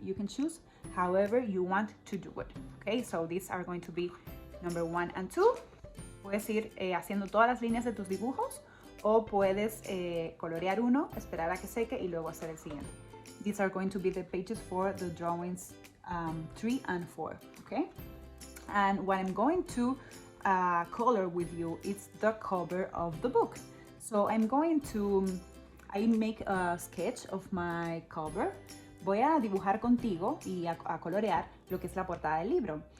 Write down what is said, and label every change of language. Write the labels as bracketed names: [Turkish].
[English] You can choose however you want to do it. Okay, so these are going to be number 1 and 2. [Spanish] Puedes ir haciendo todas las líneas de tus dibujos, o puedes colorear uno, esperar a que seque y luego hacer el siguiente. [English] These are going to be the pages for the drawings 3 and 4, okay? And what I'm going to color with you is the cover of the book. So I'm going to, I make a sketch of my cover. [Spanish] Voy a dibujar contigo y a colorear lo que es la portada del libro.